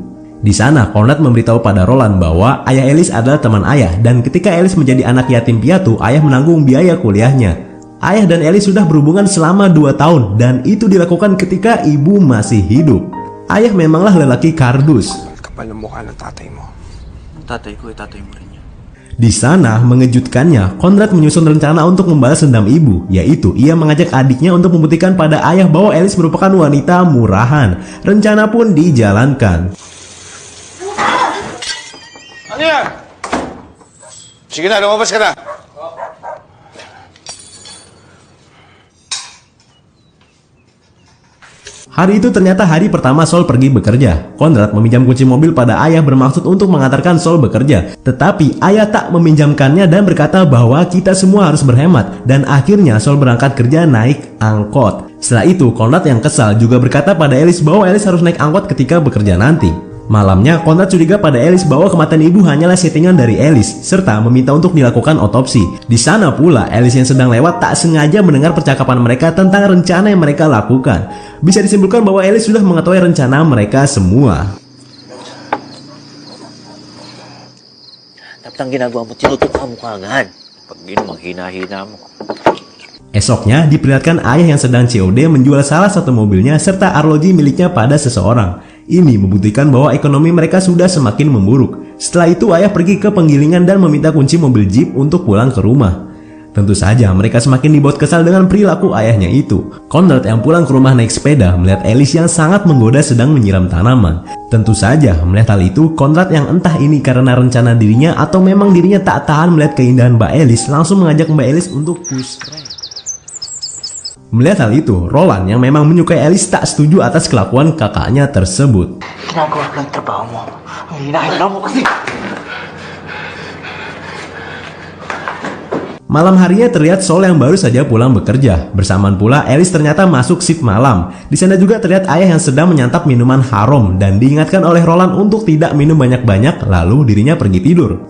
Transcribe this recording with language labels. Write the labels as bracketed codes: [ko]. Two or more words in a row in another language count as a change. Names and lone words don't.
[id] Di sana Conrad memberitahu pada Roland bahwa ayah Alice adalah teman ayah dan ketika Alice menjadi anak yatim piatu, ayah menanggung biaya kuliahnya. Ayah dan Alice sudah berhubungan selama 2 tahun dan itu dilakukan ketika ibu masih hidup. Ayah memanglah lelaki kardus. [tl] Kapal ng mukha ng tatay mo. Tatay ko, tatay mo rin yan. [id] Di sana, mengejutkannya, Conrad menyusun rencana untuk membalas dendam ibu, yaitu ia mengajak adiknya untuk membuktikan pada ayah bahwa Alice merupakan wanita murahan. Rencana pun dijalankan. [tl] Ano yan? Sige na, lumabas ka na! [id] Hari itu ternyata hari pertama Saul pergi bekerja. Conrad meminjam kunci mobil pada ayah bermaksud untuk mengantarkan Saul bekerja. Tetapi ayah tak meminjamkannya dan berkata bahwa kita semua harus berhemat. Dan akhirnya Saul berangkat kerja naik angkot. Setelah itu Conrad yang kesal juga berkata pada Alice bahwa Alice harus naik angkot ketika bekerja nanti. Malamnya Conrad curiga pada Alice bahwa kematian ibu hanyalah settingan dari Alice serta meminta untuk dilakukan otopsi. Di sana pula Alice yang sedang lewat tak sengaja mendengar percakapan mereka tentang rencana yang mereka lakukan. Bisa disimpulkan bahwa Alice sudah mengetahui rencana mereka semua. [tl] Dapat ang ginagawa mo, tinutukan mo kaagad. Pag ginumang hina-hina mo. [id] Esoknya diperlihatkan ayah yang sedang COD menjual salah satu mobilnya serta arloji miliknya pada seseorang. Ini membuktikan bahwa ekonomi mereka sudah semakin memburuk. Setelah itu ayah pergi ke penggilingan dan meminta kunci mobil Jeep untuk pulang ke rumah. Tentu saja mereka semakin dibuat kesal dengan perilaku ayahnya itu. Conrad yang pulang ke rumah naik sepeda melihat Alice yang sangat menggoda sedang menyiram tanaman. Tentu saja melihat hal itu, Conrad yang entah ini karena rencana dirinya atau memang dirinya tak tahan melihat keindahan Mbak Alice langsung mengajak Mbak Alice untuk [en] push rank. [id] Melihat hal itu, Roland yang memang menyukai Alice tak setuju atas kelakuan kakaknya tersebut. [tl] Ginagawa ko lang trabaho mo. Ang hinahanap mo kasi. [id] Malam harinya terlihat Sol yang baru saja pulang bekerja. Bersamaan pula Alice ternyata masuk shift malam. Di sana juga terlihat ayah yang sedang menyantap minuman haram dan diingatkan oleh Roland untuk tidak minum banyak-banyak, lalu dirinya pergi tidur.